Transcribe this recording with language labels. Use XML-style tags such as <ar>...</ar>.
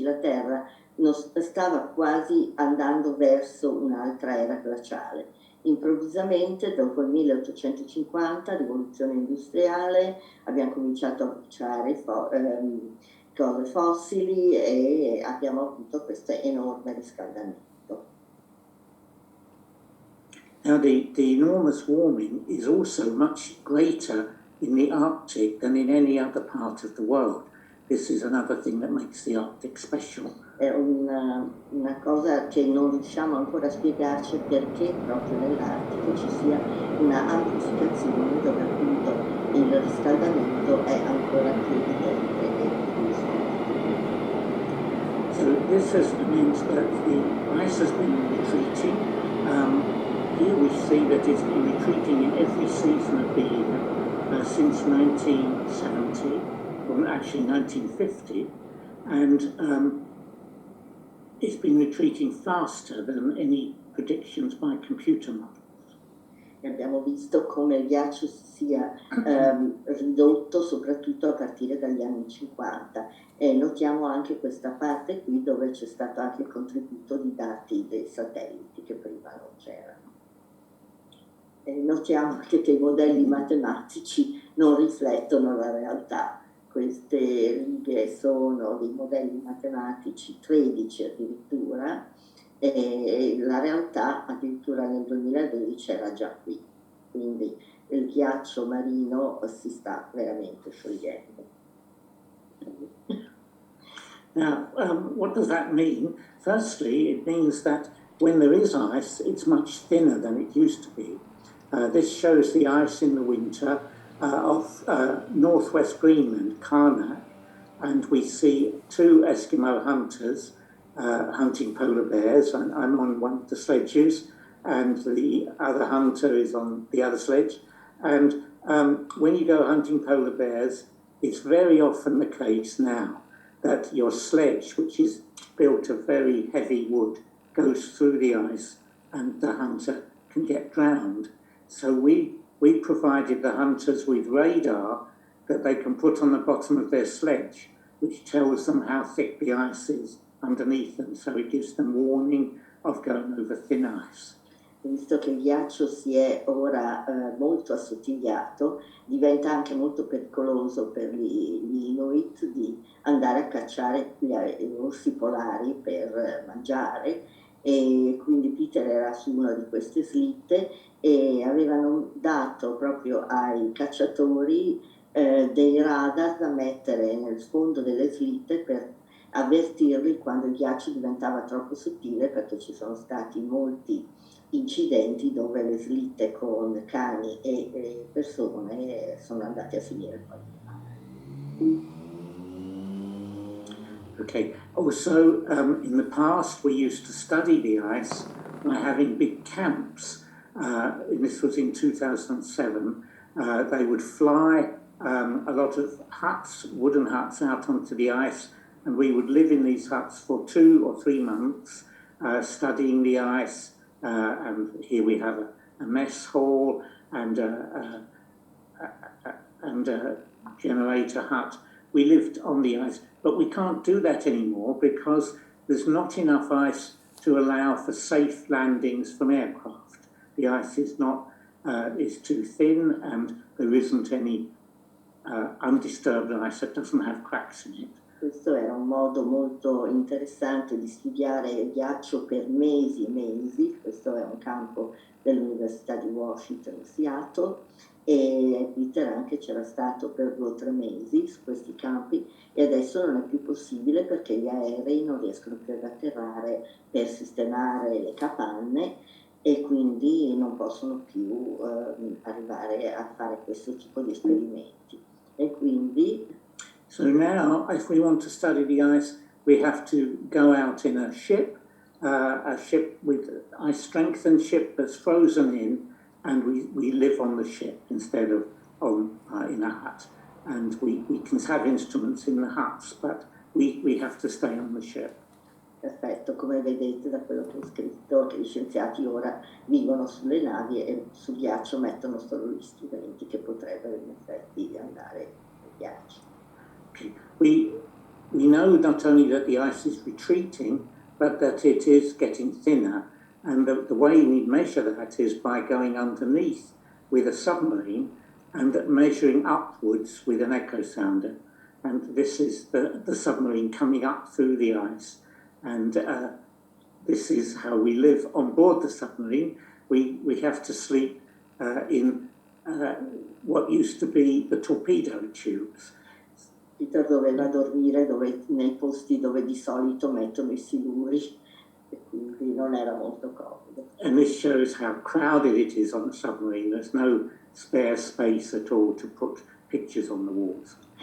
<it>La Terra stava quasi andando verso un'altra era glaciale. Improvvisamente, dopo il 1850, rivoluzione industriale, abbiamo cominciato a bruciare cose fossili e abbiamo avuto questo enorme riscaldamento.</it> <en>Now, the enormous warming is also much greater in the Arctic than in any other part of the world. This is another thing that makes the Arctic special.</en> <it>È una cosa che non riusciamo ancora a spiegarci perché proprio nell'Artico ci sia una amplificazione dove appunto il riscaldamento è ancora più evidente e più forte.</it> <en>So this means that the ice has been retreating. Here we see that it's been retreating in every season of the year since 1970, or actually 1950, and it's been retreating faster than any predictions by computer models.</en> <it>E abbiamo visto come il ghiaccio si sia ridotto soprattutto a partire dagli anni 50 e notiamo anche questa parte qui dove c'è stato anche il contributo di dati dei satelliti che prima non c'erano. E notiamo anche che i modelli matematici non riflettono la realtà. Queste righe sono dei modelli matematici, 13 addirittura, e la realtà addirittura nel 2012 era già qui. Quindi il ghiaccio marino si sta veramente sciogliendo.</it> <en>Now, what does that mean? Firstly, it means that when there is ice, it's much thinner than it used to be. This shows the ice in the winter of northwest Greenland, Karnak, and we see two Eskimo hunters hunting polar bears. I'm on one of the sledges, and the other hunter is on the other sledge. And when you go hunting polar bears, it's very often the case now that your sledge, which is built of very heavy wood, goes through the ice and the hunter can get drowned. So we provided the hunters with radar that they can put on the bottom of their sledge, which tells them how thick the ice is underneath them, so it gives them warning of going over thin ice.</en> <it>Visto che il ghiaccio si è ora molto assottigliato, diventa anche molto pericoloso per gli Inuit di andare a cacciare gli orsi polari per mangiare, e quindi Peter era su una di queste slitte e avevano dato proprio ai cacciatori dei radar da mettere nel fondo delle slitte per avvertirli quando il ghiaccio diventava troppo sottile, perché ci sono stati molti incidenti dove le slitte con cani e persone sono andate a finire poi.</it> <en>Okay, also in the past we used to study the ice by having big camps. This was in 2007. They would fly a lot of huts, wooden huts, out onto the ice and we would live in these huts for 2 or 3 months, studying the ice. And here we have a mess hall and a generator hut. We lived on the ice, but we can't do that anymore because there's not enough ice to allow for safe landings from aircraft. The ice is not is too thin, and there isn't any undisturbed ice that doesn't have cracks in it.</en> <it>Questo era un modo molto interessante di studiare il ghiaccio per mesi e mesi. Questo è un campo dell'Università di Washington, Seattle, e Peter anche c'era stato per 2 o 3 mesi su questi campi, e adesso non è più possibile perché gli aerei non riescono più ad atterrare per sistemare le capanne e quindi non possono più arrivare a fare questo tipo di esperimenti. E quindi</it> <en>So now, if we want to study the ice, we have to go out in a ship with ice strengthened ship that's frozen in, and we live on the ship instead of in a hut. And we can have instruments in the huts, but we have to stay on the ship.</en> <it>Perfetto, come vedete da quello che ho scritto, che gli scienziati ora vivono sulle navi e sul ghiaccio mettono solo gli strumenti che potrebbero in effetti andare nel ghiaccio.</it> <en>Okay. We know not only that the ice is retreating, but that it is getting thinner. And the way we measure that is by going underneath with a submarine and measuring upwards with an echo sounder. And this is the submarine coming up through the ice. And this is how we live on board the submarine. We have to sleep in what used to be the torpedo tubes.</en> <it>Peter doveva dormire nei posti dove di solito mettono i siluri, e quindi non era molto comodo.</it> <en>And this shows how crowded it is on a submarine. There's no spare space at all to put pictures on the walls.</en>